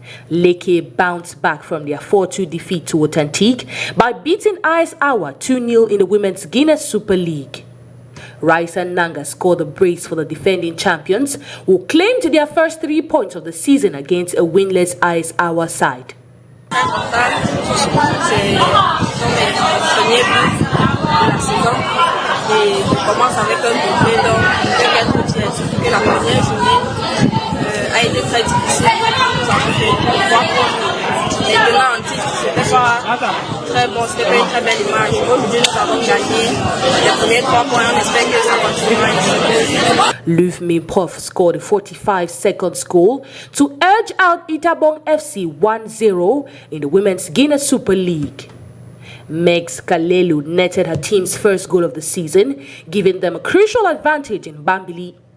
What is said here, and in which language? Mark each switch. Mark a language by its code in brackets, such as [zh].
[en] Leke bounced back from their 4-2 defeat to Authentique by beating IS Awa 2-0 in the Women's Guinness Super League. Raisa Nanga scored a brace for the defending champions, who claimed their first 3 points of the season against a winless IS Awa side. [fr] C'est mon premier but de la saison et je commence avec un doublé, donc je vais être fière. Surtout que la première journée a été très difficile. Nous avons fait 3 points. Maintenant en titre, c'était pas très bon, c'était pas une très belle image. Aujourd'hui, nous avons gagné les premiers 3 points. On espère que ça continuera ainsi. [en] Lufmi Prof scored a 45-second goal to edge out Itabong FC 1-0 in the Women's Guinness Super League. Megs Kalelu netted her team's first goal of the season, giving them a crucial advantage in Bambili